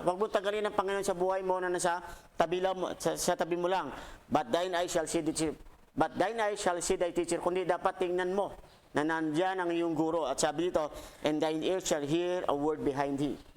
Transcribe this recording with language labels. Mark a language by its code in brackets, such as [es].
[tl] Huwag mo tagalin ang Panginoon sa buhay mo na nasa tabi, sa tabi mo lang. [en] But thine eye shall see the teacher. But thine eye shall see thy teacher. [tl] Kundi dapat tingnan mo na nandyan ang iyong guro. At sabi dito, [en] and thine ear shall hear a word behind thee.